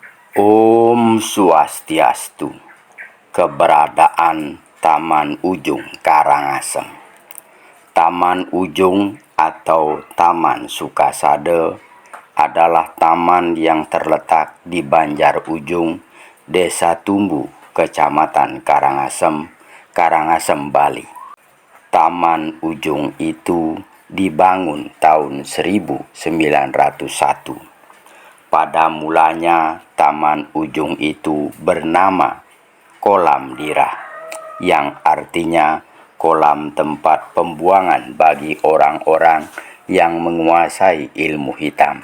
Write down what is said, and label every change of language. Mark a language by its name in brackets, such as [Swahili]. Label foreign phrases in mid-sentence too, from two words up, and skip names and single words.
[Indonesian] Om Swastiastu. Keberadaan Taman Ujung Karangasem. Taman Ujung atau Taman Sukasada adalah taman yang terletak di Banjar Ujung, Desa Tumbu, Kecamatan Karangasem, Karangasem, Bali. Taman Ujung itu dibangun tahun 1901. Pada mulanya, Taman Ujung itu bernama Kolam Dirah, yang artinya kolam tempat pembuangan bagi orang-orang yang menguasai ilmu hitam.